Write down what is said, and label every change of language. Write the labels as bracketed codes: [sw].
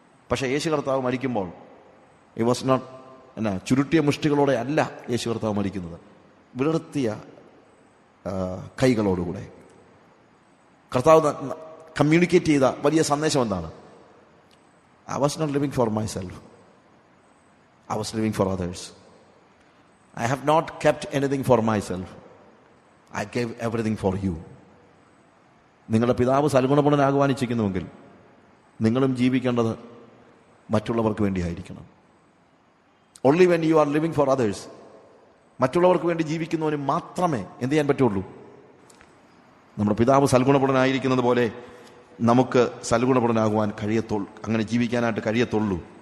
[ml] പക്ഷേ യേശു കർത്താവ് മരിക്കുമ്പോൾ [en] it was not [ml] ചുരുട്ടിയ മുഷ്ടികളോടെ അല്ല യേശു കർത്താവ് മരിക്കുന്നത്, വിടർത്തിയ കൈകളോടുകൂടെ. കർത്താവ് കമ്മ്യൂണിക്കേറ്റ് ചെയ്ത വലിയ സന്ദേശം എന്താണ്? [en] I was not living for myself, I was living for others. I have not kept anything for myself. I gave everything for you. [ml] നിങ്ങളുടെ പിതാവ് സൽഗുണപൂർണ്ണനാകുവാൻ ഇച്ഛിക്കുന്നുവെങ്കിൽ നിങ്ങളും ജീവിക്കേണ്ടത് മറ്റുള്ളവർക്ക് വേണ്ടിയായിരിക്കണം. [en] only when you are living for others, [ml] മറ്റുള്ളവർക്ക് വേണ്ടി ജീവിക്കുന്നവന് മാത്രമേ എന്ത് ചെയ്യാൻ പറ്റുള്ളൂ? നമ്മുടെ പിതാവ് സൽഗുണപൂർണ്ണനായിരിക്കുന്നത് പോലെ നമുക്ക് സൽഗുണപൂർണ്ണനാകുവാൻ കഴിയത്തുള്ളൂ, അങ്ങനെ ജീവിക്കാനായിട്ട് കഴിയത്തുള്ളൂ.